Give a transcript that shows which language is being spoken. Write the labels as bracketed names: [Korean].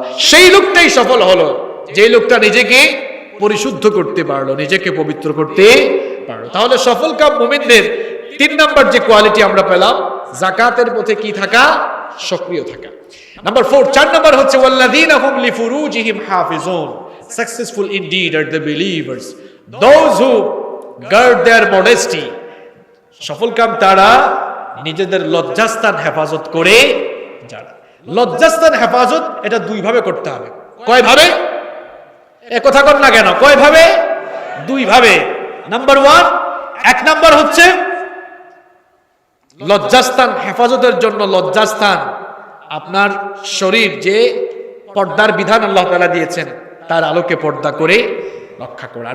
[Bangla] সেই লোকটাই সফল হলো যে লোকটা নিজেকে পরিশুদ্ধ করতে পারলো, নিজেকে পবিত্র করতে পারলো। তাহলে সফল কাম মুমিনদের 3 নাম্বার যে কোয়ালিটি আমরা পেলাম, যাকাতের পথে কি থাকা, সক্রিয় থাকা। নাম্বার 4, 4 নাম্বার হচ্ছে [Arabic] ওয়াল্লাযীনা হুম লিফুরুজিহিম হাফিজুন। [English] Successful indeed are the believers, those who guard their modesty. [Bangla] সফল কাম তারা নিজেদের লজ্জাস্থান হেফাজত করে যারা। লজ্জাস্থান হেফাজত এটা 2 ভাবে করতে হবে। কয় ভাবে? এ কথা কর না কেন? কয় ভাবে? 2 ভাবে। নাম্বার 1, 1 নাম্বার হচ্ছে লজ্জাস্থান হেফাজতের জন্য লজ্জাস্থান, আপনার শরীর যে পর্দার বিধান আল্লাহ তাআলা দিয়েছেন তার আলোকে পর্দা করে রক্ষা করা।